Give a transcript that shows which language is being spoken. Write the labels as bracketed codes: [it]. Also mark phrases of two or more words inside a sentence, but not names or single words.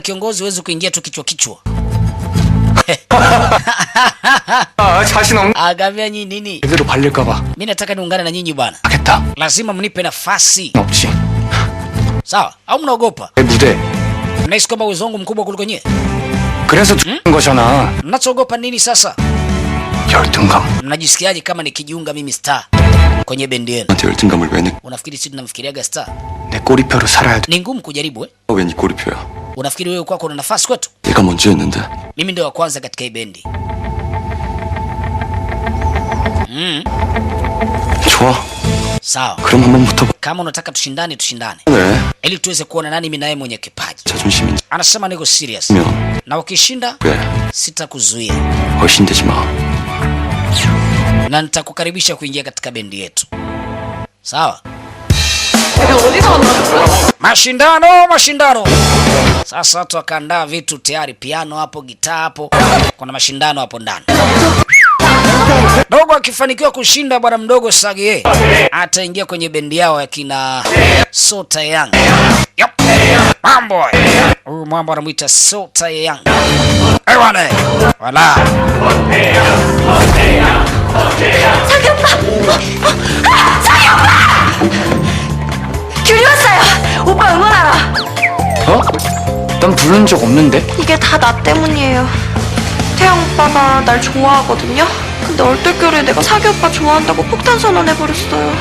[sw] kiongozi huwezi kuingia tu kichwa kichwa. [ko] 자신 없는. [sw] Akamwambia nyinyi nini? [ko] 제대로 발릴까 봐. [sw] Mimi nataka niungane na nyinyi bwana. [ko] 하겠다. [sw] Lazima mnipe nafasi. [ko] 없지. [sw] Sawa? Au mnaogopa? [ko] 내 무대. [sw] Mnahisi kwamba uwezo wangu mkubwa kuliko nyinyi? [ko] 그래서 죽는 거잖아. [sw] Mnachoogopa nini sasa? [ko] 열등감. [sw] Mnajisikiaje kama nikijiunga mimi star kwenye bendi yenu? [ko] 나한테 열등감을 왜 내? [sw] Unafikiri sisi tunamfikiriaga star? [ko] 내 꼬리표로 살아야 돼. [sw] Ni ngumu kujaribu eh? [ko] 왜 네 꼬리표야? [sw] Unafikiri wewe kwako una nafasi kwetu? [ko] 내가 먼저였는데. [sw] Mimi ndio wa kwanza katika hii bendi. [ko] 좋아. [sw] Sawa. [ko] 그럼 한번 붙어봐. [sw] Kama unataka tushindane tushindane. [ko] 네. [sw] Ili tuweze kuona nani mimi naye mwenye kipaji. [ko] 자존심인지. [sw] Anasema niko serious. [ko] 면 [sw] Na ukishinda [ko] 그래. [sw] sitakuzuia. [ko] 얼씬되지 마. [sw] Na nitakukaribisha kuingia katika bendi yetu. Sawa? Mashindano. Sasa watu wakaandaa vitu tayari, piano hapo, gitaa hapo. Kuna mashindano hapo ndani. Dogo akifanikiwa kushinda, bwana mdogo Sage ataingia kwenye bendi yao ya kina Sota Young. Yep. Mambo. Huyu mambo anamuita Sota Young. Eh bwana. Wala. [ko] 자기 오빠! 자기 오빠! 귤이 왔어요! 오빠 응원하러! 어? 난 부른 적 없는데? 이게 다 나 때문이에요. 태양 오빠가 날 좋아하거든요? 근데 얼떨결에 내가 사기 오빠 좋아한다고 폭탄 선언해버렸어요.